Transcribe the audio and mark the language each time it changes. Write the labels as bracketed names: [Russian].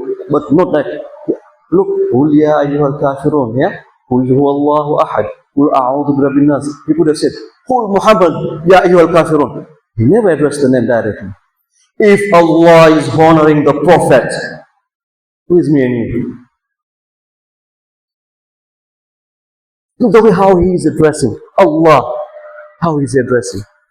[English] But not like, look, [Arabic] قُلْ يَا أَيُّهَا الْكَافِرُونَ, [English] yeah? [Arabic] قُلْ هُوَ اللَّهُ أَحَدٌ قُلْ أَعُوذُ بِرَبِّ النَّاسِ. [English] He could have said, [Arabic] قُلْ مُحَمَّدٌ يَا أَيُّهَا الْكَافِرُونَ. [English] He never addressed the name directly. If Allah is honoring the prophet, who is me and you? Look the way how he is addressing Allah, how he is addressing.